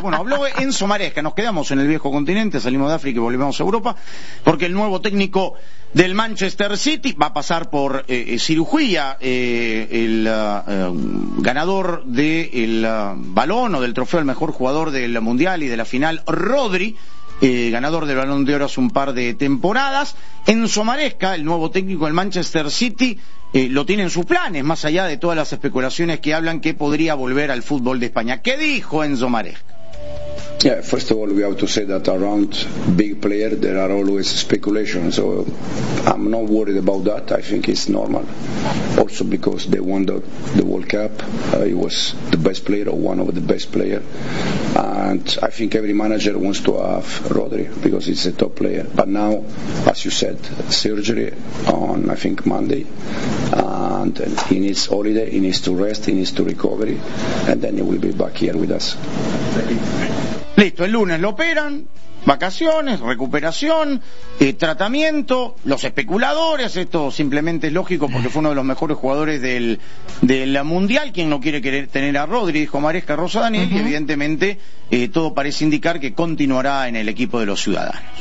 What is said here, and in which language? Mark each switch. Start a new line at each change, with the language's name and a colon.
Spanish: Bueno, habló Enzo Maresca, nos quedamos en el viejo continente, salimos de África y volvemos a Europa, porque el nuevo técnico del Manchester City va a pasar por cirugía, ganador del balón o del trofeo al mejor jugador del mundial y de la final, Rodri, ganador del Balón de Oro hace un par de temporadas. Enzo Maresca, el nuevo técnico del Manchester City, lo tiene en sus planes, más allá de todas las especulaciones que hablan que podría volver al fútbol de España. ¿Qué dijo Enzo Maresca?
English: Yeah, first of all, we have to say that around big player there are always speculations, so I'm not worried about that. I think it's normal. Also because they won the World Cup, he was the best player or one of the best players. And I think every manager wants to have Rodri because he's a top player. But now, as you said, surgery on, I think, Monday. And he needs holiday, he needs to rest, he needs to recovery, and then he will be back here with us.
Spanish: Listo, el lunes lo operan, vacaciones, recuperación, tratamiento, los especuladores, esto simplemente es lógico porque fue uno de los mejores jugadores del Mundial, quien no quiere querer tener a Rodri, dijo Maresca Rosa Daniel, y evidentemente todo parece indicar que continuará en el equipo de los ciudadanos.